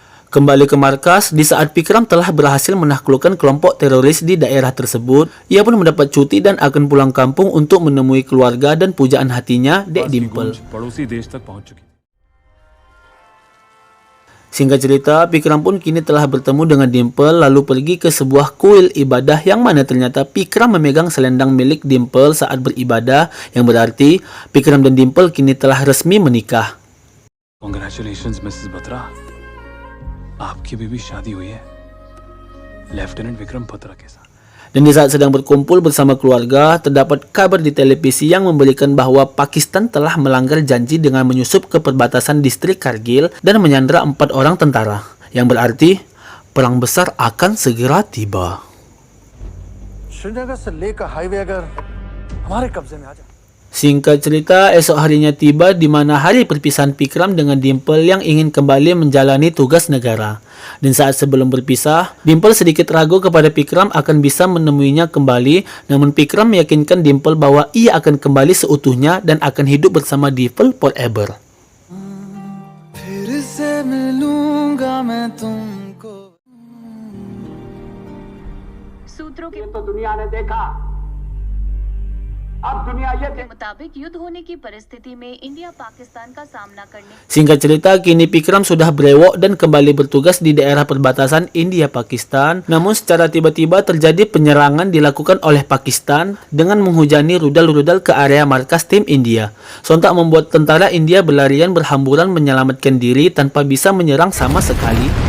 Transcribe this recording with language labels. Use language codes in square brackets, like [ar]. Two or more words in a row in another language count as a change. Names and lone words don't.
[id] Kembali ke markas, di saat Pikram telah berhasil menaklukkan kelompok teroris di daerah tersebut, ia pun mendapat cuti dan akan pulang kampung untuk menemui keluarga dan pujaan hatinya, Dek Dimple. [hi] पड़ोसी देश तक पहुंच चुकी। [id] Singkat cerita, Pikram pun kini telah bertemu dengan Dimple lalu pergi ke sebuah kuil ibadah yang mana ternyata Pikram memegang selendang milik Dimple saat beribadah, yang berarti Pikram dan Dimple kini telah resmi menikah. [en] Congratulations, Mrs. Batra. [hi] आपकी भी शादी हुई है लेफ्टिनेंट विक्रम बत्रा के साथ। [id] Dan di saat sedang berkumpul bersama keluarga, terdapat kabar di televisi yang memberikan bahwa Pakistan telah melanggar janji dengan menyusup ke perbatasan distrik Kargil dan menyandera 4 orang tentara, yang berarti perang besar akan segera tiba. [hi] श्रीनगर से लेकर हाईवे अगर हमारे कब्जे में आ जाए। [id] Singkat cerita, esok harinya tiba di mana hari perpisahan Pikram dengan Dimple yang ingin kembali menjalani tugas negara. Dan saat sebelum berpisah, Dimple sedikit ragu kepada Pikram akan bisa menemuinya kembali, namun Pikram meyakinkan Dimple bahwa ia akan kembali seutuhnya dan akan hidup bersama Dimple forever. [hi] सूत्रों के दुनिया ने देखा अब दुनिया के मुताबिक युद्ध होने की परिस्थिति में इंडिया पाकिस्तान का सामना करने। [id] Singkat cerita, kini Pikram sudah brewok dan kembali bertugas di daerah perbatasan India-Pakistan. Namun secara tiba-tiba terjadi penyerangan dilakukan oleh Pakistan dengan menghujani rudal-rudal ke area markas tim India. Sontak membuat tentara India berlarian berhamburan menyelamatkan diri tanpa bisa menyerang sama sekali.